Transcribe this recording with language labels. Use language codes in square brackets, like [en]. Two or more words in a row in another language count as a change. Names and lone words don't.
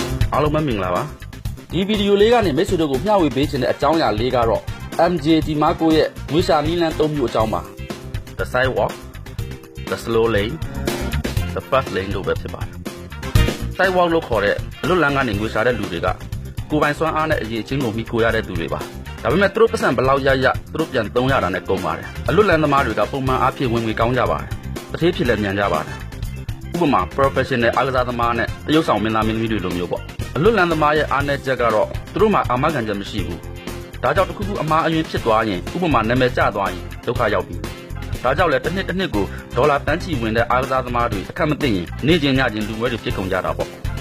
[my] အားလုံးပဲမင်္ဂလာပါဒီဗီဒီယိုလေးကနေမိတ်ဆွေတို့ကိုမျှဝေပေးခြင်းတဲ့အကြောင်းအရာလေးကတော့ MJ ဒီမာကိုရဲ့ငွေရှာနည်းလမ်း၃မျိုးအကြောင်းပါ [en] The sidewalk the slow lane the fast lane [my] လို့ပဲဖြစ်ပါတယ် sidewalk လို့ခေါ်တဲ့အလွတ်လမ်းကနေငွေရှာတဲ့လူတွေကကိုယ်ပိုင်စွမ်းအားနဲ့အရေးချင်းကိုမိကိုရတဲ့သူတွေပါဒါပေမဲ့သူတို့ပတ်စံဘလောက်ရသူတို့ပြန် သုံးရတာနဲ့ကုန်ပါတယ်အလွတ်လမ်းသမားတွေကပုံမှန်အားဖြင့်ဝင်ငွေကောင်းကြပါတယ်တစ်သေးဖြစ်လည်းမြန်ကြပါတယ်ဥပမာ professional အားကစားသမားနဲ့တရုပ်ဆောင်မင်းသားမင်းသမီးတွေလိုမျိုးပေါ့အလွတ်လမ်းသမားရဲ့အားနည်းချက်ကတော့သူတို့မှာအာမခံချက်မရှိဘူးဒါကြောင့်တစ်ခုခုအမှားအယွင်းဖြစ်သွားရင်ဥပမာနာမည်ကျသွားရင်ဒုက္ခရောက်ပြီဒါကြောင့်လည်းတစ်နှစ်ကိုဒေါ်လာတန်းချီဝင်တဲ့အားကစားသမားတွေအခက်မသိရင်နေ့ချင်းညချင်းလူငွေတွေဖြစ်ကုန်ကြတာပေါ့